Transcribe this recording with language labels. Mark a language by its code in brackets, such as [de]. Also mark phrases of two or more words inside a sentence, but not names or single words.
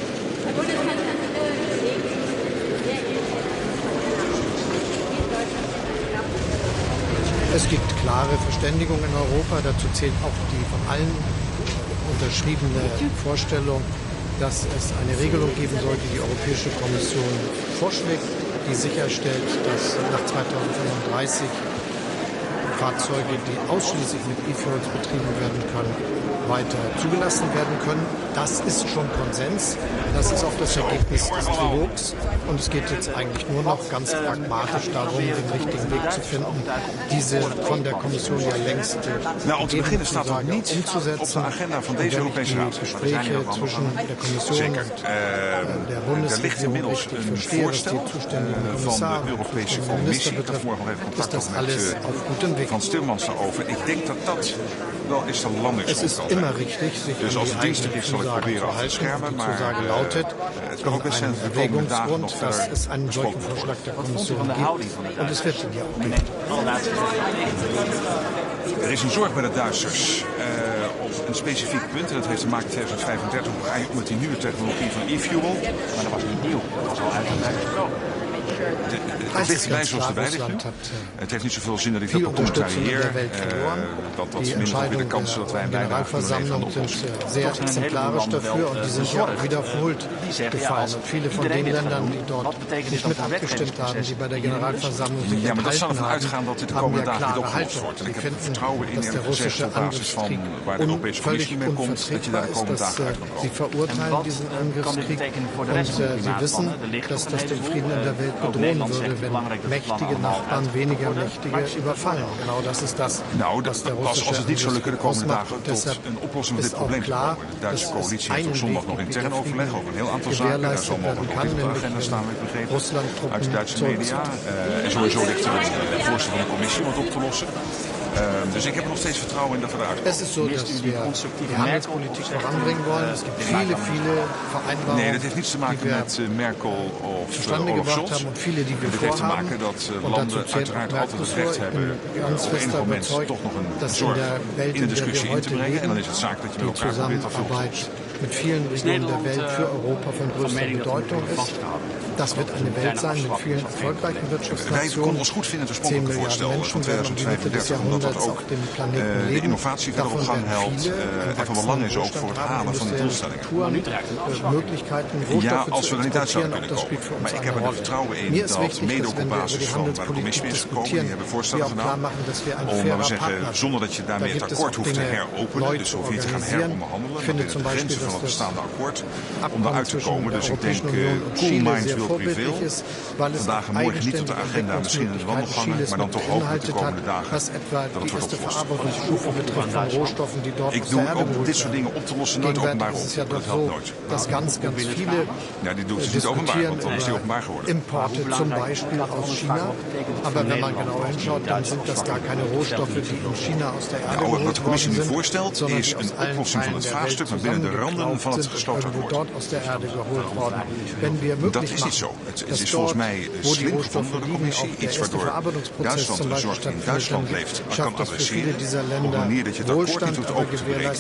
[de] Es gibt klare Verständigung in Europa, dazu zählt auch die von allen unterschriebene Vorstellung, dass es eine Regelung geben soll, die die Europäische Kommission vorschlägt, die sicherstellt, dass nach 2035 Fahrzeuge, die ausschließlich mit E-Fuels betrieben werden können, weiter zugelassen werden können. Das ist schon Konsens. Das ist auch das Ergebnis des Trilogs. Und es geht jetzt eigentlich nur noch ganz pragmatisch darum, den richtigen Weg zu finden, diese von der Kommission ja längst gegebene Zusage umzusetzen. [nl] Op de agenda van deze Europese Raad. [de] Gespräche zwischen der Kommission und der Bundesregierung richtig verstehe, was die zuständigen Kommissare und Minister betrifft, ist das alles auf gutem Weg. [nl] Van Timmermans daarover. Ik denk dat dat wel eens de landingsgrond kan zijn. Dus als het dienstig is, zal ik proberen af te schermen. Maar het kan ook best zijn dat we de komende dagen nog verder besproken worden. Er is een zorg bij de Duitsers op een specifiek punt. En dat heeft te maken met 2035 met die nieuwe technologie van e-fuel. Maar dat was niet nieuw. Dat was al uitgebreid. Het ligt erbij zoals het erbij ligt nu. Het heeft niet zoveel zin dat ik dat becommentarieer. Dat minder ook weer de kans dat wij een bijdrage kunnen leveren aan de oplossing. [de] Sehr exemplarisch dafür und die sind ja auch wiederholt gefallen. Und viele von den Ländern, die dort nicht mit abgestimmt haben, die bei der Generalversammlung sich [nl] ja, maar dat zal [de] enthalten [nl] ervan uitgaan dat dit de komende dagen niet opgelost wordt. En ik heb vertrouwen in, eerlijk gezegd, op basis van waar de Europese Commissie mee komt, dat je daar de komende dagen uit kan komen. [de] Sie verurteilen diesen Angriffskrieg und sie wissen, dass das den Frieden in der Welt bedrohen würde, wenn mächtige Nachbarn weniger mächtige überfallen. Genau das ist das, was der russische Angriffskrieg ausmacht. Deshalb ist auch klar, dass es einen Weg gibt, wie der Frieden gewährleistet werden kann, nämlich wenn Russland Truppen zurückzieht. [nl] En sowieso ligt er een voorstel van de Commissie om het op te lossen. Dus ik heb er nog steeds vertrouwen in dat we eruit komen. [de] Es ist so, dass wir die Handelspolitik voranbringen wollen. Es gibt viele Vereinbarungen, [nl] nee, dat heeft niets te maken met Merkel of Olaf Scholz. Het heeft te maken dat landen uiteraard altijd het recht hebben op enig moment toch nog een zorg in de discussie in te brengen. En dan is het zaak dat je met elkaar probeert dat vol te [de] mit vielen Regionen der Welt für Europa von größter Bedeutung ist. Das wird eine Welt sein mit vielen erfolgreichen Wirtschaftsnationen. 10 Milliarden Menschen werden am Mitte des Jahrhunderts auf dem Planeten leben. Davon werden viele [nl] en van belang is ook voor het halen van die doelstellingen. [de] Möglichkeiten, [nl] Ja, als we er niet uit zouden kunnen komen. Maar ik heb er vertrouwen in dat mede ook op basis van waar de commissie is gekomen, die hebben voorstellen gedaan, om, laten we zeggen, zonder dat je daarmee het akkoord hoeft te heropenen, dus hoef je te gaan heronderhandelen, maar binnen de grenzen van het bestaande akkoord, om daaruit te komen. Dus ik denk, [en] cool minds will prevail. [nl] Vandaag en morgen niet op de agenda, misschien in de wandelgangen, maar dan toch hopelijk de komende dagen dat het wordt opgelost. Ik doe ook dit soort dingen op te lossen nooit openbaar op. Dat helpt nooit. Ja, die doet het niet openbaar, want dan is die openbaar geworden. [de] Importe zum Beispiel aus China, aber wenn man genau hinschaut, dann sind das gar keine Rohstoffe, die in China aus der Erde geholt [nl] wat de commissie nu [de] worden sind, [nl] voorstelt is een oplossing van het vraagstuk, maar binnen de randen van het gesloten akkoord. Dat is niet zo. Het is volgens mij slim gevonden door de commissie, iets waardoor Duitsland een zorg die in Duitsland leeft kan adresseren, op een manier dat je het akkoord niet hoeft open te breken.